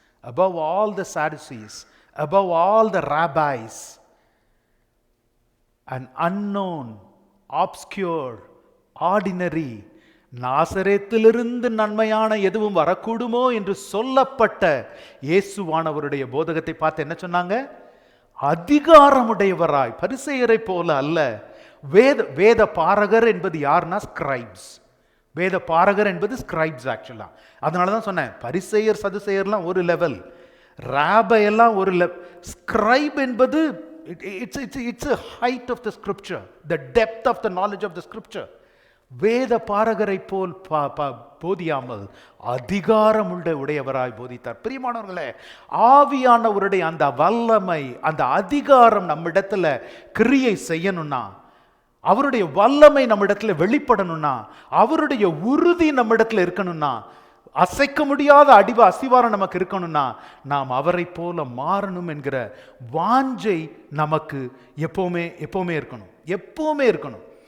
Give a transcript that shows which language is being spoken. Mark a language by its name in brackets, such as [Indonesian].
[English] above all the Sadducees, above all the rabbis, an unknown, obscure, ordinary, [Tamil] நாசரேத்திலிருந்து நன்மையான எதுவும் வரக்கூடுமோ என்று சொல்லப்பட்ட இயேசுவானவருடைய போதகத்தை பார்த்து என்ன சொன்னாங்க? அதிகாரமுடையவராய், பரிசேயரை போல அல்ல. வேத பாரகர் என்பது யாருன்னா ஸ்கிரைப்ஸ். வேத பாரகர் என்பது ஸ்கிரைப்ஸ் ஆக்சுவலா. அதனால தான் சொன்னேன், பரிசேயர் சதுசேயர்லாம் ஒரு லெவல், ராபை எல்லாம் ஒரு லெவல். ஸ்கிரைப் என்பது [English] it's a height of the scripture, the depth of the knowledge of the scripture. [Tamil] வேத பாரகரை போல் போதியாமல் அதிகாரமுள்ள உடையவராய் போதித்தார். பிரியமானவர்களே, ஆவியானவருடைய அந்த வல்லமை, அந்த அதிகாரம் நம்மிடத்துல கிரியை செய்யணும்னா, அவருடைய வல்லமை நம்மிடத்துல வெளிப்படணும்னா, அவருடைய உறுதி நம்மிடத்துல இருக்கணும்னா, அசைக்க முடியாத அசிவாரம் நமக்கு இருக்கணும்னா, நாம் அவரை போல மாறணும் என்கிற வாஞ்சை நமக்கு எப்பவுமே இருக்கணும். எப்பவுமே இருக்கணும்.